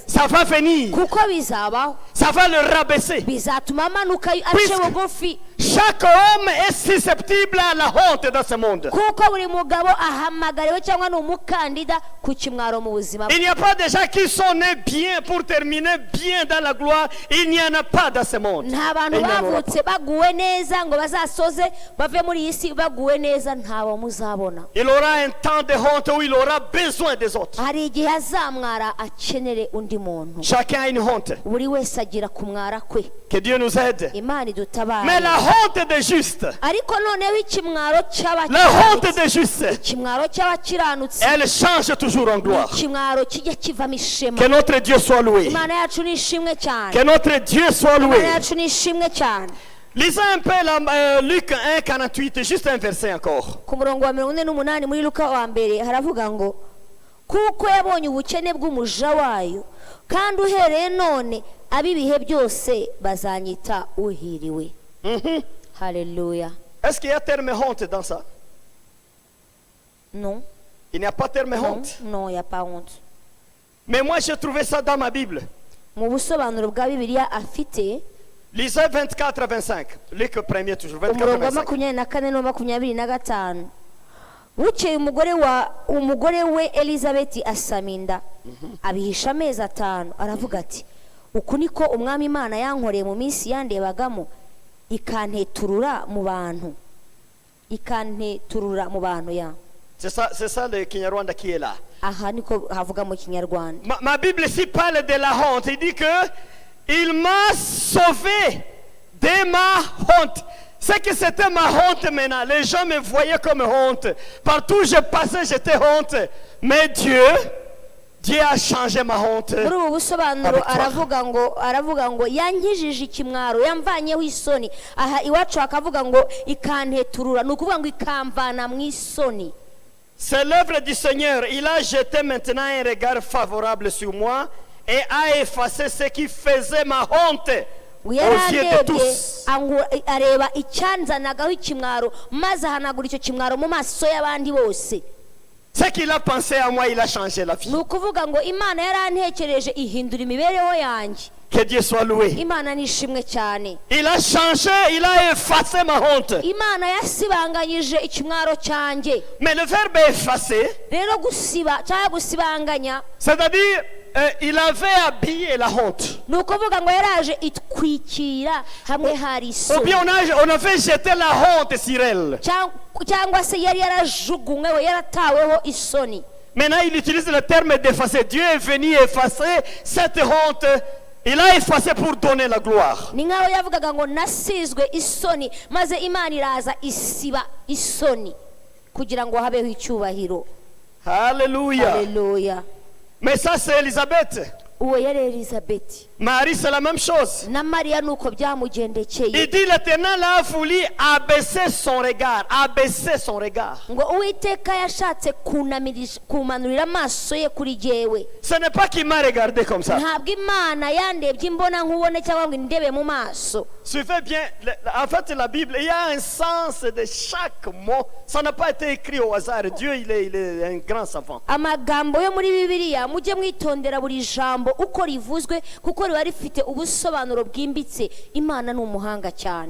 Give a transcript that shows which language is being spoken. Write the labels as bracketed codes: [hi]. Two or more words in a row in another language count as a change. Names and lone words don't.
[fr] ça va venir. [rw] kuko bizabaho, [fr] Ça va le rabaisser. [rw] bizatuma amanuka ace [fr] Puisque- [rw] bugufi, [fr] Chaque homme est susceptible à la honte dans ce monde. [rw] kuko buri mugabo ahamagariwe cyangwa ni umukandida ku kimwaro mu buzima bwe. [fr] Il n'y a pas de gens qui sont nés bien pour terminer bien dans la gloire. Il n'y en a pas dans ce monde. [rw] Nta bantu [fr] Et il n'y en aura pas. [rw] bavutse baguwe neza ngo bazasoze bave muri iyi si baguwe neza, ntabo muzabona. [fr] Il aura un temps de honte où il aura besoin des autres. [rw] Hari igihe azamwara akenere undi muntu. [fr] Chacun a une honte. [rw] Buri wese agira kumwara kwe. [fr] Que Dieu nous aide. [rw] Imana [fr] Mais [rw] idutabare. [fr] la honte des justes, [rw] Ariko noneho ikimwaro [fr] la honte [rw] cy'abakiranutsi, [fr] des justes, [rw] ikimwaro cy'abakiranutsi, [fr] elle change toujours en gloire. [rw] ikimwaro kijya kivamo ishema. [fr] Que notre Dieu soit loué. [rw] Imana yacu ni ishimwe cyane. [fr] Que notre Dieu soit [rw] Imana [fr] loué. [rw] yacu ni ishimwe cyane. [fr] Lisons un peu Luc 1, 48, juste un verset encore. [rw] Ku murongo wa 48 muri Luka wa mbere haravuga ngo kuko yabonye ubukene bw'umuja wayo, kandi uhereye none ab'ibihe byose bazanyita uhiriwe. Haleluya. [fr] Est-ce qu'il y a terme honte dans ça? Non, Il n'y a pas terme non, honte. non, y a pas honte. Mais moi j'ai trouvé ça dans ma Bible. [rw] Mu busobanuro bwa Bibiliya afite, [fr] Lisez 24 à 25. Luc premier toujours, 24 à [rw] umurongo wa 25. 24 no 25. bukeye umugore we elizabeti asama inda abihisha amezi 5 aravuga ati uku niko umwami imana yankoreye mu minsi yandebagamo ikanteturura mu bantu ya. [fr] C'est ça le Kinyarwanda qui est là. [rw] Aha niko havuga mu Kinyarwanda. [fr] Ma Bible ici parle de la honte. Il dit que il m'a sauvé de ma honte. C'est que c'était ma honte maintenant. Les gens me voyaient comme honte. Partout où je passais, j'étais honte. Mais Dieu a changé ma honte. [rw] Muri ubu busobanuro aravuga ngo yankijije ikimwaro yamvanyeho isoni. Aha iwacu akavuga ngo ikanteturura nukuvuga ngo ikamvana mu isoni. [fr] C'est l'œuvre du Seigneur. Il a jeté maintenant un regard favorable sur moi et a effacé ce qui faisait ma honte aux yeux de tous. [rw] Areba icyanzanagaho ikimwaro maze ahanagura icyo kimwaro mu maso y'abandi bose. [fr] Ce qu'il a pensé à moi, il a changé la vie. [rw] Nukuvuga ngo Imana yarantekereje ihindura imibereho yanjye. [fr] Que Dieu soit loué. [rw] Imana nishimwe cyane. [fr] Il a changé, il a effacé ma honte. [rw] Imana yasibanganyije ikimwaro cyanjye. [fr] Mais le verbe effacer, [rw] rero gusiba cyangwa gusibanganya, [fr] c'est-à-dire il avait habillé la honte. [rw] Nukuvuga ngo yaraje itwikira hamwe hari [fr] Ou [rw] isoni. [fr] bien on avait jeté la honte sur elle. [rw] Cyangwa se yari yarajugunyweho yarataweho isoni. [fr] Maintenant il utilise le terme d'effacer. Dieu est venu effacer cette honte. Il a effacé pour donner la gloire. [rw] Ni nkaho yavugaga ngo nasizwe isoni maze Imana iraza isiba isoni kugira ngo habeho icyubahiro. [fr] Alléluia. Alléluia. Mais ça c'est Élisabeth. [rw] Uwo yari Elizabeth. [fr] Marie c'est la même chose. [rw] Na Mariya nuko byamugendekeye. [fr] Il dit l'Éternel a voulu abaisser son regard. Abaisser son regard. [rw] Ngo Uwiteka yashatse kumanurira amaso ye kuri jewe. [fr] Ce n'est pas qu'il m'a regardé comme ça. [rw] Ntabwo Imana yandebye imbona nkubone cyangwa ngo indebe mu maso. [fr] Suivez bien, en fait la Bible, il y a un sens de chaque mot. Ça n'a pas été écrit au hasard. Dieu il est un grand savant. [rw] Amagambo yo muri Bibiliya mujye mwitondera buri jambo uko rivuzwe kuko riba rifite ubusobanuro bwimbitse. Imana ni umuhanga cyane.